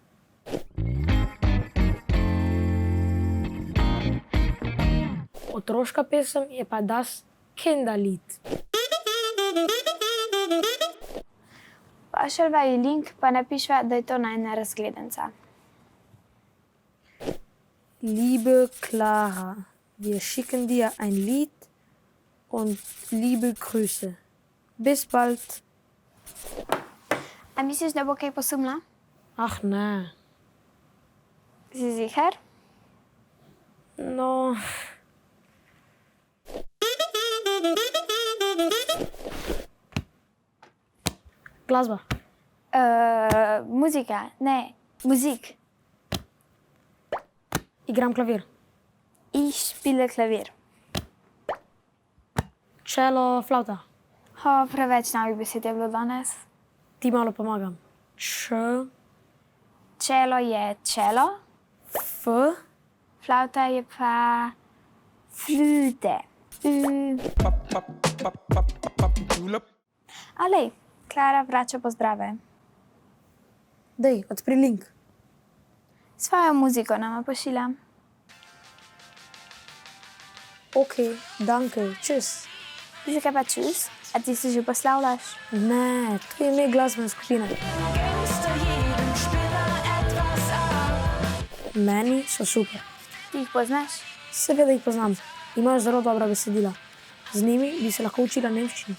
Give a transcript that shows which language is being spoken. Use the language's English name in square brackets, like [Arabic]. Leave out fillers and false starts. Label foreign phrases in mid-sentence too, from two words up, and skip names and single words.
[Slovenian] Otroška pesem je pa [German] Das Kinderlied. [Slovenian] Pošljva ji link, pa napišva, da je to najna razgledanca. [German] Liebe Clara, wir schicken dir ein Lied und liebe Grüße. Bis bald. [Slovenian] A misliš, da bo kaj posumla? Ach ne. Si ziher? No. Glasba. Muzika, ne, muzik. Igram klavir. [German] Ich spiele Klavier. [Slovenian] Cello, flauta. Preveč novih besed je bilo danes. Ti malo pomagam. Cello je cello, F, flauta je pa flute. Alej, Klara vrača pozdrave. dej, odpri link. Svojo muziko nama pošilja. [German] Ok, danke, tschüss. [Slovenian] Ti se kaj pa čus? A ti se že poslavljaš? Ne, to je ime glasbene skupine. Meni so super. Ti jih poznaš? Seveda jih poznam. Imajo zelo dobra besedila. Z njimi bi se lahko učila nemščino.